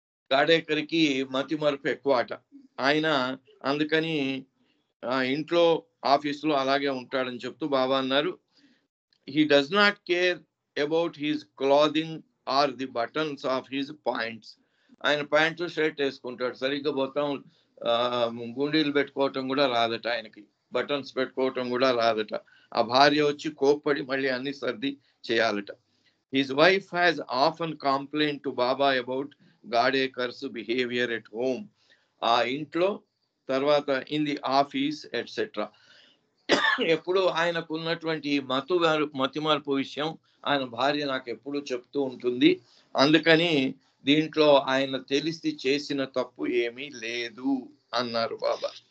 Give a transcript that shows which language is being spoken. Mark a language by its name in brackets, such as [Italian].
[Telugu] గాడేకర్కి మతి మరుపు ఎక్కువ అట ఆయన, అందుకని ఇంట్లో ఆఫీసులో అలాగే ఉంటాడని చెప్తూ బాబా అన్నారు, [English] he does not care about his clothing or the buttons of his pants. [Telugu] ఆయన ప్యాంటు షర్ట్ వేసుకుంటాడు, సరిగ్గా మొత్తం గుండీలు పెట్టుకోవటం కూడా రాదట ఆయనకి, బటన్స్ పెట్టుకోవటం కూడా రాదట. ఆ భార్య వచ్చి కోప్పడి మళ్ళీ అన్ని సర్ది చేయాలట. [English] His wife has often complained to Baba about Gadekar's behavior at home. [Telugu] ఆ ఇంట్లో, తర్వాత [English] In the office etcetera. [Telugu] ఎప్పుడు ఆయనకు ఉన్నటువంటి మతిమరుపు విషయం ఆయన భార్య నాకు ఎప్పుడు చెప్తూ ఉంటుంది. అందుకని దీంట్లో ఆయన తెలిసి చేసిన తప్పు ఏమీ లేదు అన్నారు బాబా.